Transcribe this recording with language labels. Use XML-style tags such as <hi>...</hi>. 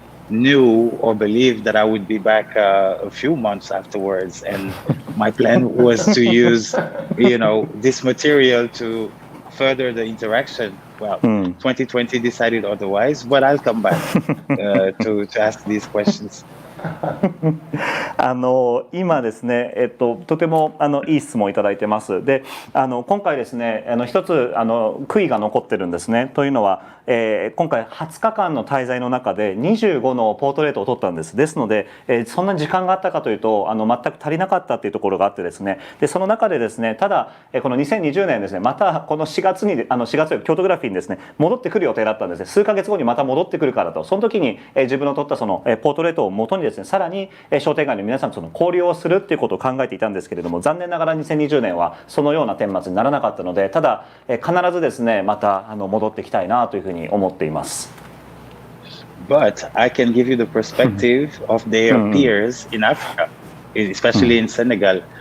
<en>knew or believed that I would be back a few months afterwards, and my plan was to use, this material to further the interaction. Well, 2020 decided otherwise, but I'll come back to ask these questions.</en> <ja>今ですね、とてもいい質問をいただいてます。で、今回ですね、一つ悔いが残ってるんですね。というのは、今回20日間の滞在の中で25のポートレートを撮ったんです。ですので、そんな時間があったかというと全く足りなかったっていうところがあってですね、でその中でですね、ただこの2020年ですね、またこの4月に京都グラフィーにですね戻ってくる予定だったんですね。数ヶ月後にまた戻ってくるからと、その時に自分の撮ったそのポートレートを元にですね、さらに商店街の皆さんとその交流をするっていうことを考えていたんですけれども、残念ながら2020年はそのような顛末にならなかったので、ただ必ずですねまた戻ってきたいなというふうに思っています。</ja> <en>But I can give you the perspective of their peers in Africa, especially in Senegal.</en>